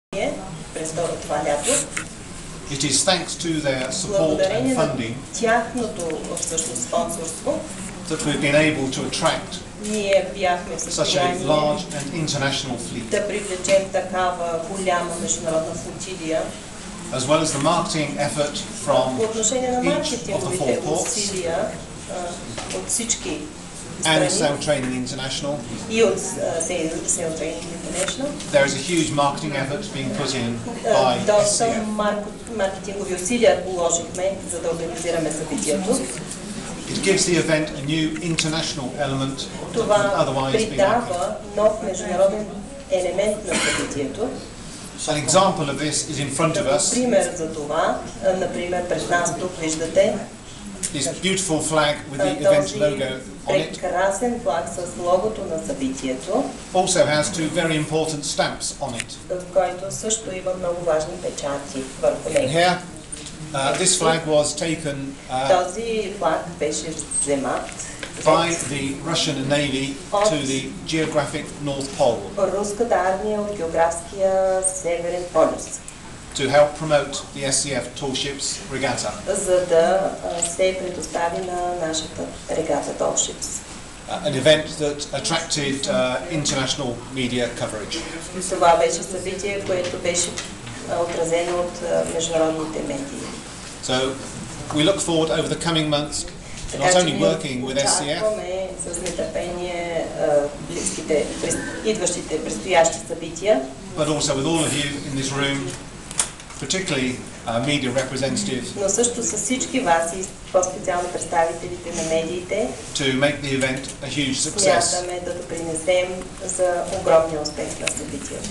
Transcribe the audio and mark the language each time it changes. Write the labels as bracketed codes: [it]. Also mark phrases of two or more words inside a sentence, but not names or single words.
[bg] през това лято. [en] It is thanks to their support and funding [bg] тяхното всъщност спонсорство [en] that we've been able to attract [bg] ние бяхме в [en] such a [bg] състояние [en] large and international fleet, [bg] да привлечем такава голяма международна флотилия. [en] as well as the marketing effort from [bg] По отношение на [en] each of the [bg] маркетинговите [en] four ports [bg] усилия от всички [en] and [bg] страни Sail Training International. и от Sail Training International. [en] There is a huge marketing effort being put in by [bg] Доста SCF. маркетингови усилия положихме, за да организираме събитието. [en] It gives the event a new international element that would [bg] Това [en] otherwise be lacking. [bg] придава нов международен елемент на събитието. [en] An example of this is in front of us. [bg] Пример за това, например, пред нас тук виждате [en] This beautiful flag with the event [bg] този [en] logo on it [bg] прекрасен флаг с логото на събитието, [en] also has two very important stamps on it. [bg] в който също има много важни печати върху него. [en] Here, this flag was taken [bg] Този флаг беше вземат [en] by the Russian Navy to the geographic North Pole [bg] руската армия от географския Северен полюс, [en] to help promote the SCF Tall Ships Regatta. [bg] за да се предостави на нашата регата Tall Ships. [en] An event that attracted international media coverage. [bg] Това беше събитие, което беше отразено от международните медии. [en] So we look forward over the coming months to not only working with SCF, [bg] очакваме с нетърпение близките, идващите, предстоящи събития, [en] but also with all of you in this room, particularly media representatives, [bg] но също с всички вас и по-специално представителите на медиите, [en] to make the event a huge success. [bg] смятаме да допринесем за огромния успех на събитието.